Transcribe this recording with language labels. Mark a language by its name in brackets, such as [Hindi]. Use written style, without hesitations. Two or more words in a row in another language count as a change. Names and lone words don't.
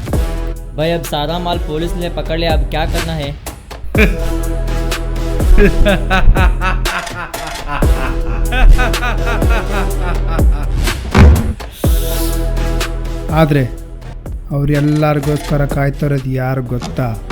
[Hindi] भाई अब सारा माल पुलिस ने पकड़ लिया, अब क्या करना है? [Kannada] ಆದರೆ ಅವರೆಲ್ಲರಿಗೋಸ್ಕರ ಕಾಯ್ತಿರೋದು ಯಾರು ಗೊತ್ತಾ?